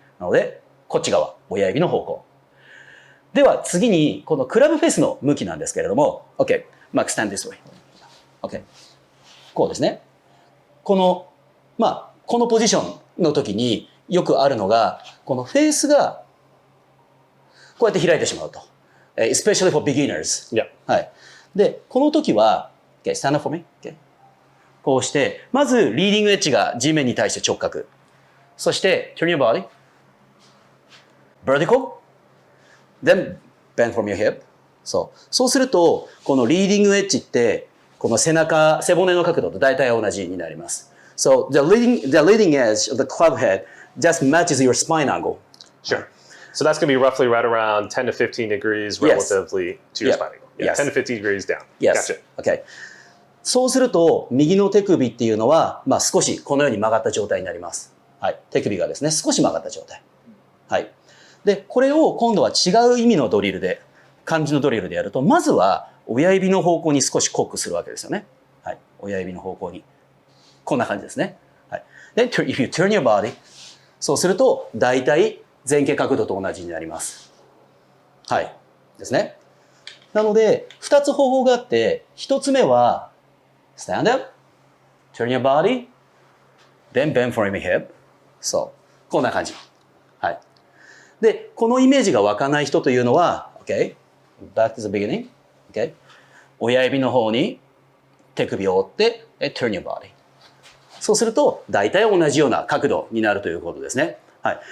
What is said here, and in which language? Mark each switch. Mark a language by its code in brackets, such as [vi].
[ja] なので、こっち側、親指の方向。では次に、このクラブフェースの向きなんですけれども、OK。 [en] Mark, stand this way. OK。 [ja] こうですね。このポジションの時によくあるのが、このフェースがこうやって開いてしまうと。 [en] especially for beginners. Yeah. [ja] はい。で、この時は、 [en] OK, stand up for me. OK。 [ja] こうして、まずリーディングエッジが地面に対して直角。 [en] そして、turn your body.Vertical, then bend from your hip. [ja] そうすると、このリーディングエッジって、この背骨の角度と大体同じになります。 [en] So the leading edge of the club head just matches your spine angle. Sure. So that's going to be roughly right around 10 to 15 degrees relatively to your spine angle. Yeah, 10 to 15 degrees down. Yes. Gotcha. Okay. [ja] そうすると、右の手首っていうのは、少しこのように曲がった状態になります。はい。手首がですね、少し曲がった状態。はい。で、これを今度は違う意味のドリルで、漢字のドリルでやると、まずは親指の方向に少しコックするわけですよね。はい。親指の方向に。こんな感じですね。はい。で、 [en] if you turn your body, [ja] そうすると、大体前傾角度と同じになります。はい。ですね。なので、2つ方法があって、1つ目は、 [en] stand up, turn your body, then bend from your hip. [ja] そう。こんな感じ。はい。で、このイメージが湧かない人というのは、OK? [en] Back to the beginning. [ja] OK? 親指の方に手首を折って、 [en] turn your body. [ja] そうすると、大体同じような角度になるということですね。はい。